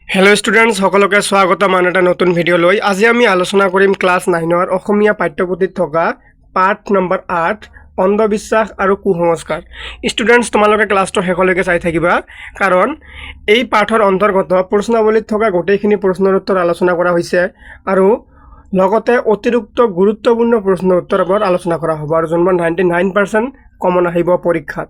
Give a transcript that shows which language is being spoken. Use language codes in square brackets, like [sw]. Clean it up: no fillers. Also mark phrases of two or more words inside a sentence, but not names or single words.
[en] hello students [as] সকলোকে স্বাগতম আন এটা নতুন ভিডিঅ' লৈ আজি আমি আলোচনা কৰিম ক্লাছ 9 অসমীয়া পাঠ্যপুথিত থকা পাঠ নম্বৰ 8 অন্ধবিশ্বাস আৰু কুসংস্কাৰ। স্টুডেন্টস তোমালোকে ক্লাসটো শেষলৈকে চাই থাকিবা কাৰণ এই পাঠৰ অন্তৰ্গত প্ৰশ্নাৱলীত থকা গোটেইখিনি প্ৰশ্নৰ উত্তৰ আলোচনা কৰা হৈছে আৰু লগতে অতিৰিক্ত গুৰুত্বপূৰ্ণ প্ৰশ্নৰ উত্তৰ ওপৰত আলোচনা কৰা হ'ব আৰু যোনবোৰ 99% কমন আহিব পৰীক্ষাত।